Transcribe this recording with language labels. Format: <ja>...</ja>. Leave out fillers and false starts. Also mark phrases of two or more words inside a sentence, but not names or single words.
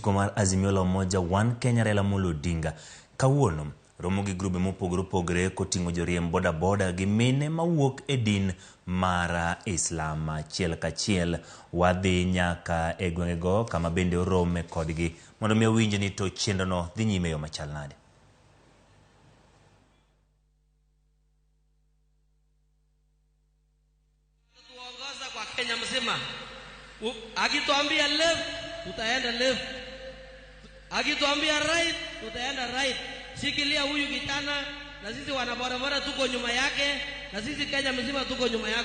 <luo>otiko mar Azimio la Umoja One Kenya Raila Odinga kawuono Ramogi grube mopogore koting'o joriemb bodaboda gi mine mawuok e din mar Islam. Achiel kachiel wadhi nyaka e gwengego kama bende orome kodgi mondo mi winje ni to chenrono dhi nyime yo machal nade.</luo> <sw>Tuongoza kwa Kenya mzima. Akituambia left tutaenda left, akituambia right tutaenda right. Shikilia huyu kijana, na sisi wanabodaboda tuko nyuma yake, na sisi Kenya mzima tuko nyuma yako.</sw>